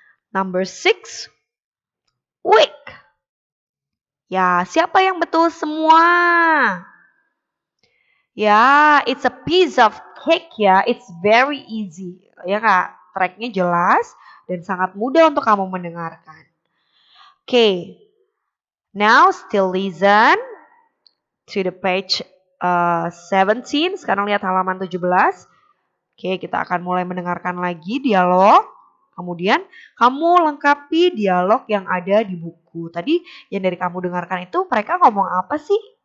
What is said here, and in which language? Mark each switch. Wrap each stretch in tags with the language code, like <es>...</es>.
<en>Number 6, weak.</en> <id>Ya, siapa yang betul semua?</id> <en>Ya, it's a piece of cake ya. It's very easy.</en> <id>Ya Kak, tracknya jelas dan sangat mudah untuk kamu mendengarkan.</id> <en>Okay, now still listen to the page 17.</en> <id>Sekarang lihat halaman 17. Oke, kita akan mulai mendengarkan lagi dialog. Kemudian kamu lengkapi dialog yang ada di buku. Tadi yang dari kamu dengarkan itu mereka ngomong apa sih?</id>